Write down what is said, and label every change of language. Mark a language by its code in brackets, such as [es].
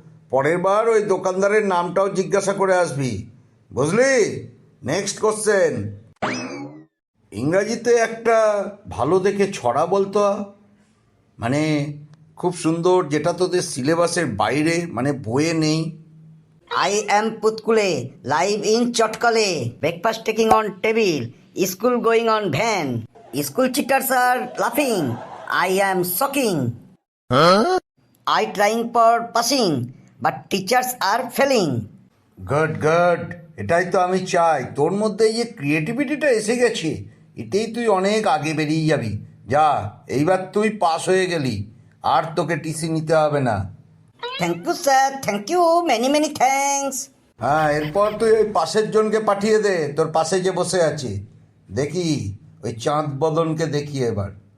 [bn] পরের বার ওই দোকানদারের নামটাও জিজ্ঞাসা করে আসবি, বুঝলি? নেক্সট কোশ্চেন, ইংরাজিতে একটা ভালো দেখে ছড়া বলতো, মানে খুব সুন্দর, যেটা তোদের সিলেবাসের বাইরে, মানে বইয়ে নেই। [en] I am Putkule, live in Chotkale, breakfast taking on table, school going on van. School cheaters are laughing, I am shocking. I trying for passing, but teachers are failing. [bn] Good good, এটাই তো আমি চাই। তোর মধ্যে এই যে ক্রিয়েটিভিটিটা এসে গেছে, এতেই তুই অনেক আগে বেরিয়ে যাবি। যা, এইবার তুই পাস হয়ে গেলি, আর তোকে টিসি নিতে হবে না। [en] Thank you sir, thank you, many many thanks. [bn] হ্যাঁ, এরপর তুই ওই পাশের জনকে পাঠিয়ে দে, তোর পাশে যে বসে আছে। দেখি ওই চাঁদ বদনকে দেখি এবার।